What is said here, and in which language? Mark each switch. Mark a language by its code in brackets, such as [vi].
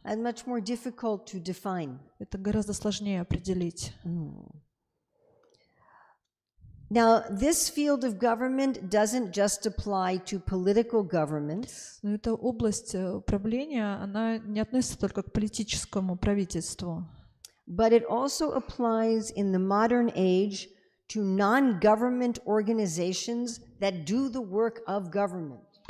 [en] And much more difficult to define. [ru] Это гораздо сложнее определить. [en] Now, this field of government doesn't just apply to political governments. [ru] Но эта область управления, она не относится только к политическому правительству. [en] But it also applies in the modern age to non-government organizations that do the work of government.